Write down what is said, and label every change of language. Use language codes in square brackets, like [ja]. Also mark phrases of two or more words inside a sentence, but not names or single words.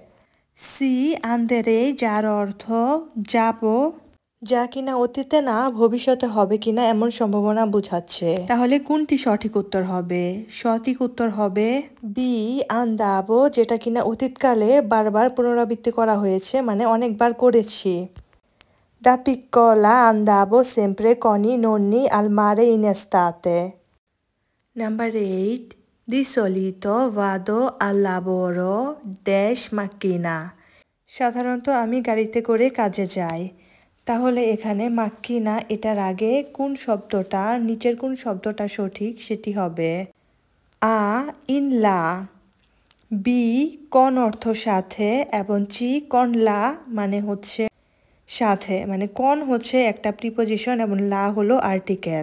[bn] সি আন্দেরে, যার অর্থ যাব, যা কিনা অতীতে না ভবিষ্যতে হবে কিনা এমন সম্ভাবনা বোঝাচ্ছে। তাহলে কোনটি সঠিক উত্তর হবে? সঠিক উত্তর হবে বি আন্দাবো, যেটা কিনা অতীতকালে বারবার পুনরাবৃত্তি করা হয়েছে, মানে অনেকবার করেছি। [it] Da piccola andavo sempre con i nonni al mare in estate. Number 8. Di solito vado al lavoro dash macchina. [bn] সাধারণত আমি গাড়িতে করে কাজে যাই। তাহলে এখানে মাক্কিনা, এটার আগে কোন শব্দটা, নিচের কোন শব্দটা সঠিক সেটি হবে আ [it] in la, [bn] বি কন অর্থ সাথে, এবং চি [it] con la [bn] মানে হচ্ছে সাথে, মানে কন হচ্ছে একটা প্রিপোজিশন এবং লা হলো আর্টিকেল।